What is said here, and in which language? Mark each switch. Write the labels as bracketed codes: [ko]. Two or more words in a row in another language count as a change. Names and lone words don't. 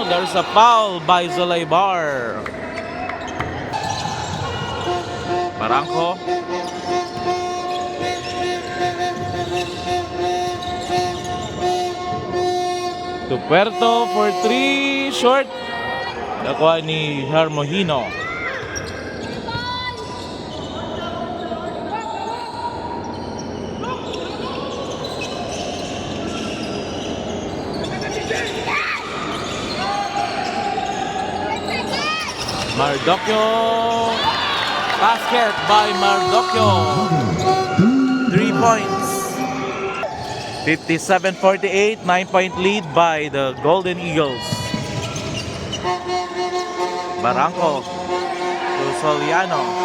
[en] There's a foul by Zulaybar. Barangco. To Puerto for 3. Short. [war] Nakuha ni Hermohino. Mardocchio. [en] Basket by Mardocchio. 3 points. 57-48. 9-point lead by the Golden Eagles. Barangco to Soliano.